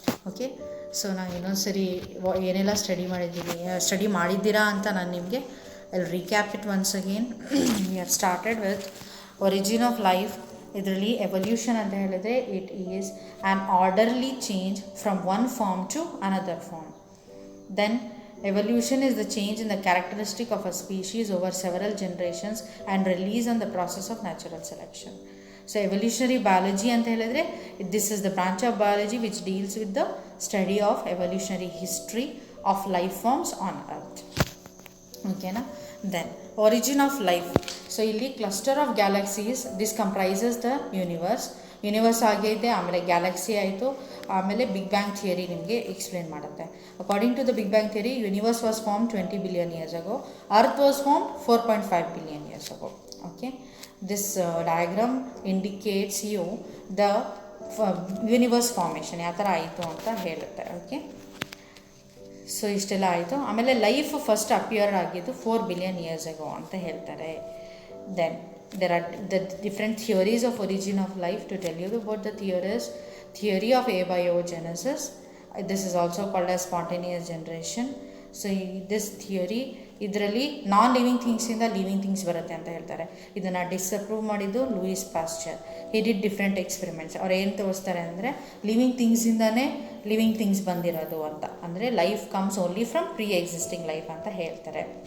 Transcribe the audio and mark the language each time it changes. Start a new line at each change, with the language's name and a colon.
Kannada: Okay, so ನಾನು ಇನ್ನೊಂದು ಸರಿ ಏನೆಲ್ಲ ಸ್ಟಡಿ ಮಾಡಿದ್ದೀರಾ ಅಂತ ನಾನು ನಿಮಗೆ ಅಲ್ಲಿ
English: Recap it once again. We have started with origin of life. ಇದರಲ್ಲಿ evolution ಅಂತ ಹೇಳಿದ್ರೆ it is an orderly change from one form to another form. Then evolution is the change in the characteristic of a species over several generations and release on the process of natural selection. So evolutionary biology
Kannada: anta helidre,
English: this is the branch of biology which deals with the study of evolutionary history of life forms on earth. Okay na. Then origin of life. So illi cluster of galaxies, this comprises the universe.
Kannada: Universe ಆಗೈತೆ, ಆಮೇಲೆ Galaxy ಆಯಿತು, ಆಮೇಲೆ big bang theory ನಿಮಗೆ explain ಮಾಡುತ್ತೆ.
English: According to the big bang theory, universe was form 20 billion years ago, earth was form 4.5 billion years ago. Okay, this diagram indicates you the universe formation
Kannada: ಯಾವ ಥರ ಆಯಿತು ಅಂತ ಹೇಳುತ್ತೆ. Okay, so ಇಷ್ಟೆಲ್ಲ ಆಯಿತು. ಆಮೇಲೆ ಲೈಫ್ ಫಸ್ಟ್ ಅಪಿಯರ್ ಆಗಿದ್ದು 4 billion years ago ಅಂತ ಹೇಳ್ತಾರೆ.
English: Then there are the different theories of origin of life. To tell you about the theory of abiogenesis, this is also called as spontaneous generation. So this theory,
Kannada: ಇದರಲ್ಲಿ non living ಥಿಂಗ್ಸಿಂದ living things ಬರುತ್ತೆ ಅಂತ ಹೇಳ್ತಾರೆ. ಇದನ್ನು ಡಿಸ್ಅಪ್ರೂವ್ ಮಾಡಿದ್ದು
English: Louis Pasteur. He did different experiments.
Kannada: ಅವ್ರು ಏನು ತೋರಿಸ್ತಾರೆ ಅಂದರೆ, ಲಿವಿಂಗ್ ಥಿಂಗ್ಸಿಂದನೇ ಲಿವಿಂಗ್ ಥಿಂಗ್ಸ್ ಬಂದಿರೋದು ಅಂತ, ಅಂದರೆ
English: life comes only from pre existing life
Kannada: ಅಂತ ಹೇಳ್ತಾರೆ.